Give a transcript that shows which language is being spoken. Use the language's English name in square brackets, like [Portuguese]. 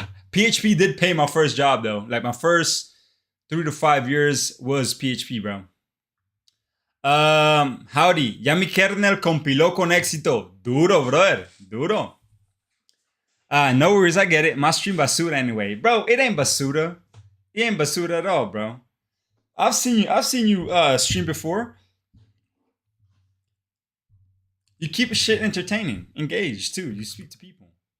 [English] PHP did pay my first job, though. Like, my first 3 to 5 years was PHP, bro. Howdy. [Spanish] Ya mi kernel compiló con éxito. [English] Duro, brother. Duro. No worries, I get it. My stream basura anyway. Bro, it ain't basura. It ain't basura at all, bro. I've seen you stream before. You keep shit entertaining, engaged too. You speak to people.